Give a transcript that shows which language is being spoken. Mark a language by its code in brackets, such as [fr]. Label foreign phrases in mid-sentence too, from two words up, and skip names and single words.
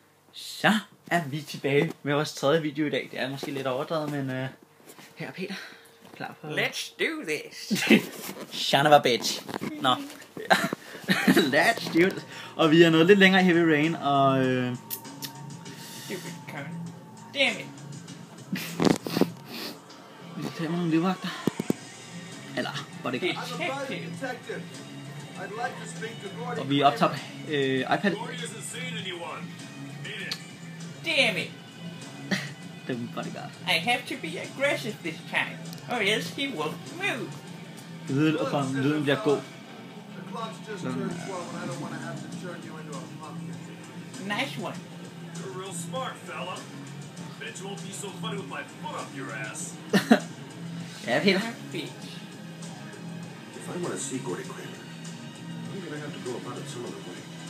[da] Så er vi tilbage med vores tredje video i dag. Det er måske lidt overdrevet, men her er Peter. Klar på... [en] Let's do this. Son of a bitch. Nå. Let's do this. [da] Og vi er nået lidt længere i Heavy Rain, og... [en] Stupid cunt. Damn it. [da] Vi skal tage med nogle livvagter. Eller, hvor det går. Detective. Og vi optager iPad. [en] Damn it. [da] Det er bodyguard. [en] I have to be aggressive this time, or else he won't move. [da] Lyden bliver god. [en] Nice one. You're real smart, fella. Bet you won't be so funny with my foot up your ass. [da] Ja, Peter. [en] Bitch. If I want to see Gordy Kramer, I'm gonna have to go about it some other way.